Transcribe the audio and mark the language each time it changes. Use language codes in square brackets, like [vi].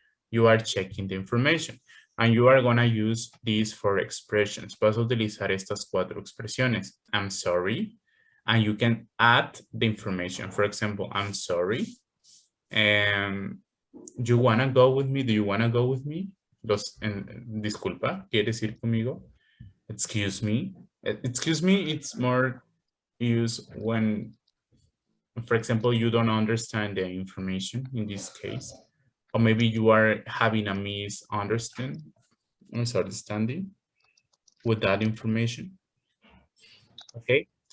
[en] You are checking the information and you are gonna use these 4 expressions. [es] Vas a utilizar estas 4 expresiones. [en] I'm sorry, and you can add the information. For example, I'm sorry. You wanna go with me? Do you wanna go with me? [es] Disculpa, ¿quieres ir conmigo? [en] Excuse me. Excuse me, it's more used when, for example, you don't understand the information in this case, or maybe you are having a misunderstanding with that information. Okay.